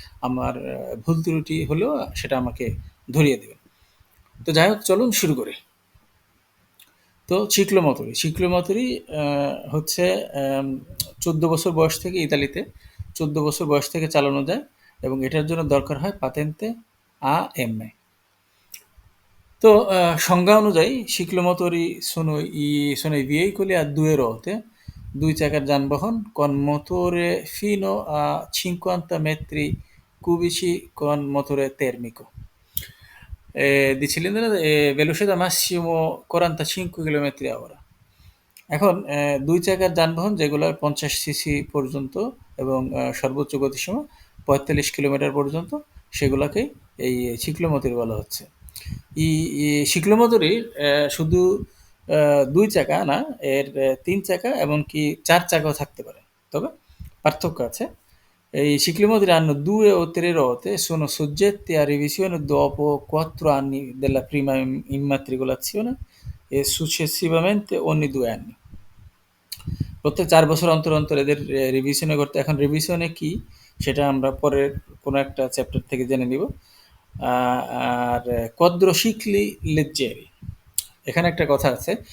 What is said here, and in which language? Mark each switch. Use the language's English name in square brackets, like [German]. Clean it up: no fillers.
[Bangla] আমার ভুল ত্রুটি হলেও সেটা আমাকে ধরিয়ে দেবেন। তো যাই হোক, চলুন শুরু করি। তো শিক্লো মতুরি হচ্ছে ১৪ বছর বয়স থেকে ইতালিতে ১৪ বছর বয়স থেকে চালানো যায় এবং এটার জন্য দরকার হয় পাতেন্তে AMA। তো সংজ্ঞা অনুযায়ী [Italian] sono i veicoli a due ruote, [Bangla] ২ চাকার যানবাহন [Italian] con motore fino a 50 metri cubici con motore termico। di cilindro velocità massimo 45 km/h। [Bangla] এখন ২ চাকার যানবাহন যেগুলো ৫০ সিসি পর্যন্ত এবং সর্বোচ্চ গতিসীমা ৪৫ কিলোমিটার পর্যন্ত, সেগুলোকেই এই শিক্লোমোটর বলা হচ্ছে। ই ই শিক্লোমোটরির শুধু ২ চাকা না, এর ৩ চাকা এমনকি ৪ চাকাও থাকতে পারে। তবে পার্থক্য আছে। [Italian] I ciclomotori hanno 2 o 3 ruote, sono soggetti a revisione dopo 4 anni della prima immatricolazione e successivamente ogni 2 anni। [Bangla] প্রত্যেক ৪ বছর অন্তর এদের রিভিশনে করতে। এখন রিভিশনে কি সেটা আমরা পরের কোনো একটা চ্যাপ্টার থেকে জেনে নিব। আর quadricicli leggeri, এখানে একটা কথা আছে।